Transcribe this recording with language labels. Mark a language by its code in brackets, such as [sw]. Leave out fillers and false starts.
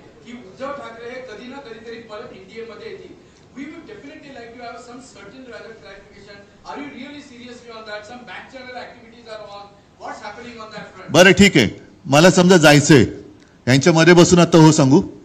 [mr] उद्धव ठाकरे हे कधी ना कधीतरी परत इंडियामध्ये येतील. [en] We would definitely like to have some certain rather clarification. Are you really seriously on that? Some back channel activities are on. What's happening on that front? [mr] बरं ठीक आहे, मला समजा जायचंय, यांच्यामध्ये बसून आता हो सांगू.